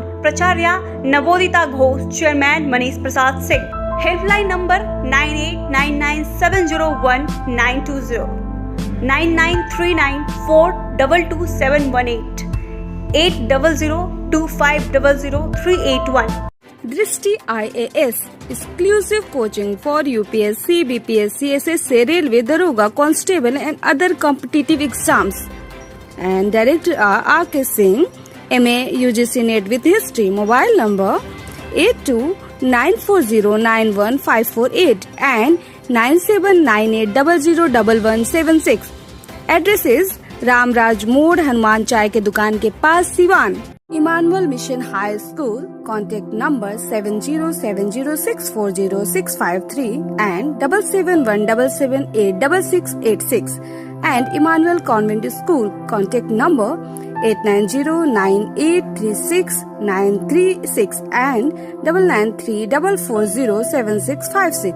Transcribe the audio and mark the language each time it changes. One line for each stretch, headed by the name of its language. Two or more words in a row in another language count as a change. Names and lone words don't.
Hindi: प्राचार्य नवोदिता घोष, चेयरमैन मनीष प्रसाद सिंह।
English: helpline number 9899701920, 9939422718, 8002500381। दृष्टि IAS exclusive coaching for UPSC, BPSC, SSC, Railway, Daroga, Constable and other competitive exams. And Director R.K. Singh, MA UGC NET with History. Mobile number 8294091548 and 9798001176. Address is
Hindi: रामराज मोड़, हनुमान चाय के दुकान के पास, सिवान।
English: इमानुअल मिशन हाई स्कूल, contact number 7070640653 and 7717786686 and Emmanuel Convent School, contact number 8909836936 and 9934407656.